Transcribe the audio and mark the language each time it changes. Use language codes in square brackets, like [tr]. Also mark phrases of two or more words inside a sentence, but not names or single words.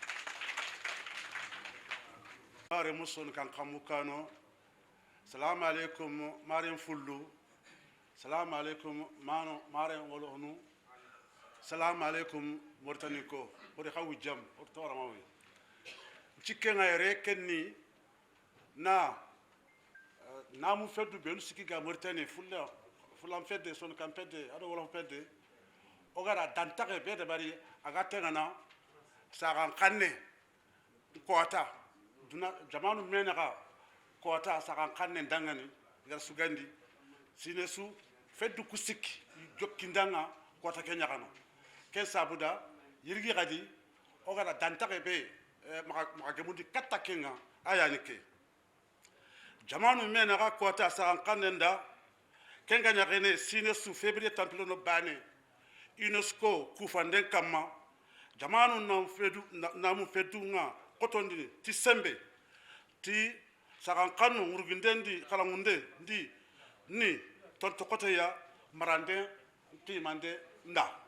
[snk] mare muson kan kamukano [ar] سلام عليكم [snk] maren fullu [ar] سلام عليكم [snk] mano maren wolonu [ar] سلام عليكم [snk] mortani ko ori xawu jam or toramawi cikkenga yere kenni namu feddu benu sikiga mortani fulam fedde son kam pedde ado wala pedde o gara dantage bede bari aga tengana sagan kanne kota duna jamanu menaka kota sagan kanne dangani gar sugandi sinesu feddu kusik jokkindanga kota kenya kana ken sabuda yirgi gadi o gara dantage be maka gemundi katta kenga ayani ke jamanu menaka kota sagan kanne nda kenga nyakene sinesu février tampilo no bane UNESCO kufanden kama jamanu namu fedu nga kotondi ti sembe ti sagankanu ngurgindendi kalangunde ni tonto kote ya marande ti mande nda